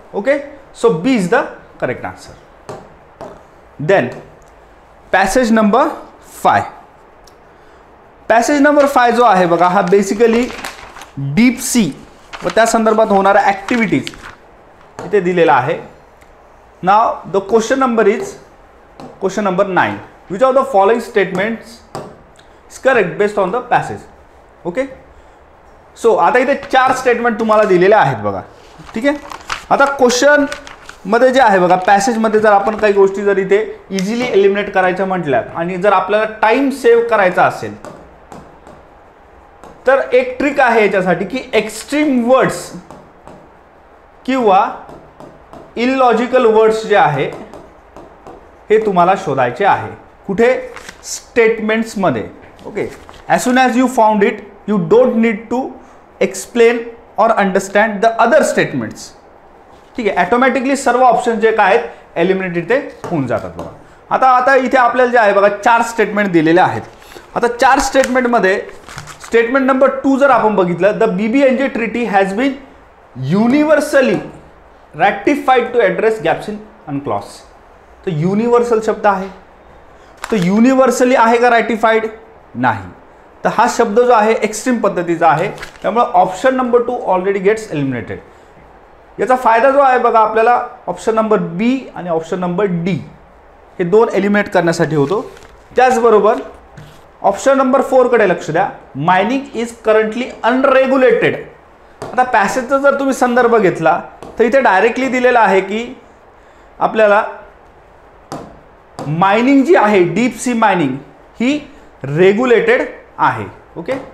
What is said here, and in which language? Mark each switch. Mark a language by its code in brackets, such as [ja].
[en] Okay, so B is the correct answer. Then passage number 5. [mr] Passage number 5 जो आहे बघा हा बेसिकली डीप सी व त्या संदर्भात होणाऱ्या ॲक्टिव्हिटीज इथे दिलेला आहे. [en] Now the question number is question number 9. Which of the following statements is correct based on the passage? [mr] Okay, so आता इथे 4 स्टेटमेंट तुम्हाला दिलेले आहेत बघा. ठीक आहे, आता क्वेश्चन मध्ये जे आहे बघा पॅसेजमध्ये जर आपण काही गोष्टी जर इथे इझिली एलिमिनेट करायच्या म्हटल्यात आणि जर आपल्याला टाइम सेव्ह करायचा असेल तर एक ट्रिक आहे याच्यासाठी की एक्स्ट्रीम वर्ड्स किंवा इलॉजिकल वर्ड्स जे आहे हे तुम्हाला शोधायचे आहे. कुठे? स्टेटमेंट्समध्ये. [en] Okay, as soon as you found it you don't need to explain or understand the other statements. [mr] ठीक आहे, ॲटोमॅटिकली सर्व ऑप्शन जे काय आहेत एलिमिनेट इथे होऊन जातात बघा. आता इथे आपल्याला जे आहे बघा 4 स्टेटमेंट दिलेले आहेत. आता 4 स्टेटमेंटमध्ये स्टेटमेंट नंबर 2 जर आपण बघितलं, [en] The BBNJ treaty has been universally ratified to address gaps in UNCLOS. [mr] तर युनिव्हर्सल शब्द आहे, तो युनिव्हर्सली आहे का रॅटिफाईड? नाही. तर हा शब्द जो आहे एक्स्ट्रीम पद्धतीचा आहे, त्यामुळे option number 2 [en] Already gets eliminated. [mr] याचा फायदा जो आहे बघा आपल्याला ऑप्शन नंबर बी आणि ऑप्शन नंबर डी हे दोन एलिमिनेट करण्यासाठी होतो. त्याचबरोबर ऑप्शन नंबर 4 कडे लक्ष द्या. [en] Mining is currently unregulated. [mr] आता पॅसेजचा जर तुम्ही संदर्भ घेतला तर इथे डायरेक्टली दिलेला आहे की आपल्याला मायनिंग जी आहे डीप सी मायनिंग ही रेग्युलेटेड आहे. ओके.